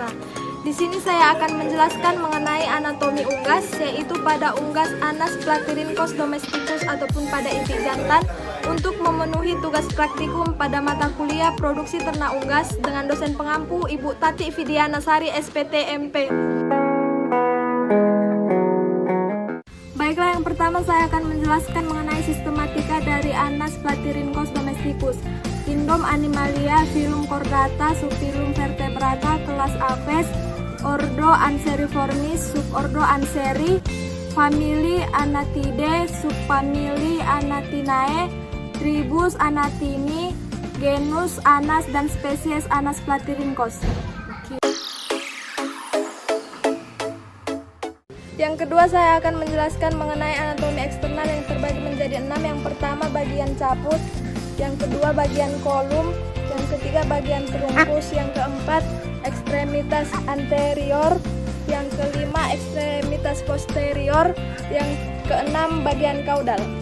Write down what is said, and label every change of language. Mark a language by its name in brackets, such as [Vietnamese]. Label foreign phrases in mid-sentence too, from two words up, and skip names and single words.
[Indonesian] Di sini saya akan menjelaskan mengenai anatomi unggas, yaitu pada unggas Anas platyrhynchos domesticus ataupun pada inti jantan, untuk memenuhi tugas praktikum pada mata kuliah produksi ternak unggas dengan dosen pengampu Ibu Tati Fidiana Sari SPT MP. Baiklah, yang pertama saya akan menjelaskan mengenai sistematika dari Anas platyrhynchos domesticus. Kingdom Animalia, Phylum Chordata, Subphylum Vertebrata, kelas Aves, Ordo Anseriformis, Subordo Anseri, Famili Anatidae, Subfamili Anatinae, Tribus Anatini, genus Anas dan spesies Anas platyrhynchos. Yang kedua, saya akan menjelaskan mengenai anatomi eksternal yang terbagi menjadi 6. Yang pertama bagian caput, yang kedua bagian kolum, yang ketiga bagian terungkus, yang keempat ekstremitas anterior, yang kelima ekstremitas posterior, yang keenam bagian kaudal.